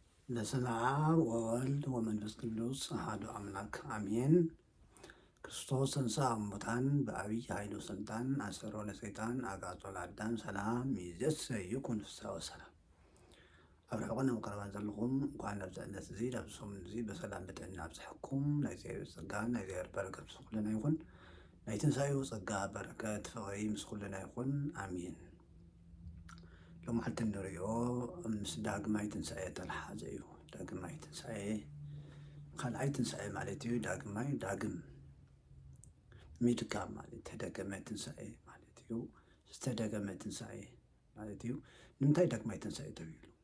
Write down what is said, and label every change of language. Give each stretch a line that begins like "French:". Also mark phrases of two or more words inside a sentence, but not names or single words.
Geez: በስመ አብ ወወልድ ወመንፈስ ቅዱስ አሐዱ አምላክ አሜን። ክርስቶስ ተንሥአ እሙታን በዐቢይ ኃይሉ ወሥልጣን አሰሮ ለሰይጣን አግዓዞ ለአዳም ሰላም ይእዜሰ ይኩን ፍስሐ ወሰላም።
Tigrinya: ኣብ ርሑቕን ኣብ ቀረባን ዘለኹም እንኳን ናብዚ ዕለት እዚ ናብዚ ሰሙን እዚ በሰላም በጥዕና ኣብፅሐኩም። ናይ እግዚኣብሔር ጸጋ ናይ እግዚኣብሔር በረከት ምስ ኩልና ይኹን። ናይ ትንሣኤኡ ጸጋ በረከት ፍቕሪ ምስ ኩልና ይኹን ኣሜን። ሎማዓልቲ እንሪኦ ምስ ዳግማይ ትንሣኤ ተተሓሓዘ እዩ። ዳግማይ ትንሣኤ ካልኣይ ትንሣኤ ማለት እዩ። ዳግም ሚድጋም ማለት ተደገመ ትንሣኤ ማለት እዩ። ዝተደገመ ትንሣኤ ማለት እዩ። ንምንታይ ዳግማይ ትንሣኤ ተባሂሉ?